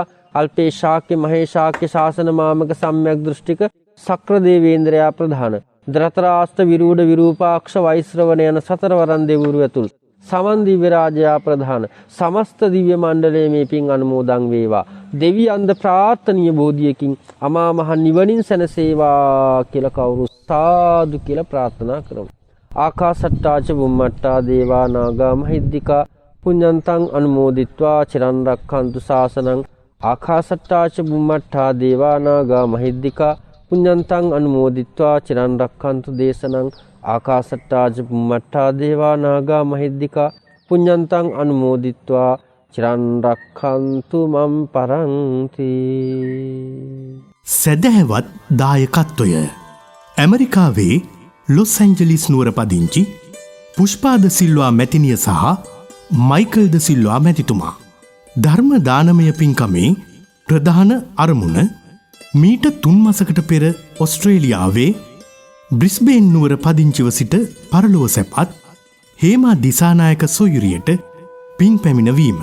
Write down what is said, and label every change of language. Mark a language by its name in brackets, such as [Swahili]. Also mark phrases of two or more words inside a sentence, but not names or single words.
[Sinhala] අල්පේ ශාක්‍ය මහේ ශාක්‍ය ශාසන මාමක සම්‍යක් දෘෂ්ටික සක්‍ර දේවේන්ද්‍රයා ප්‍රධාන දරතරාස්ත විරූඪ විරූපාක්ෂ වෛශ්‍රවණ යන සතරවරන් දෙවිවරු ඇතුළු සමන් දිව්‍ය රාජයා ප්‍රධාන සමස්ත දිව්‍ය මණ්ඩලයේ මේ පින් අනුමෝදන් වේවා. දෙවියන්ද ප්‍රාර්ථනීය බෝධියකින් අමා මහ නිවනින් සැනසේවා කියලා කවුරු සාදු කියලා ප්‍රාර්ථනා කරමු. [Pali] ආකාසට්ටාච බුම්මට්ටා දේවා නාග මහිද්దికා පුඤ්ඤන්තං අනුමෝදිත්වා චිරන් රක්ඛන්තු ශාසනං ආකාසට්ටාච බුම්මට්ඨා දේවානාගා මහිද්దికා පුඤ්ඤන්තං අනුමෝදිත්වා චිරන් රක්ඛන්තු දේශනං ආකාසට්ටාච බුම්මට්ඨා දේවානාගා මහිද්దికා පුඤ්ඤන්තං අනුමෝදිත්වා චිරන් රක්ඛන්තු මම් පරන්ති. [Sinhala] සැදැහැවත් දායකත්වය ඇමරිකාවේ ලොස් ඇන්ජලිස් නුවර පදිංචි පුෂ්පාද සිල්වා මැතිනිය සහ මයිකල් ද සිල්වා මැතිතුමා ධර්ම දානමය පින්කමේ ප්‍රධාන අරමුණ මීට 3 මාසකට පෙර ඔස්ට්‍රේලියාවේ බ්‍රිස්බේන් නුවර පදිංචිව සිට පරලොව සැපත් හේමා දිසානායක සොයුරියට පින් පැමිණවීම.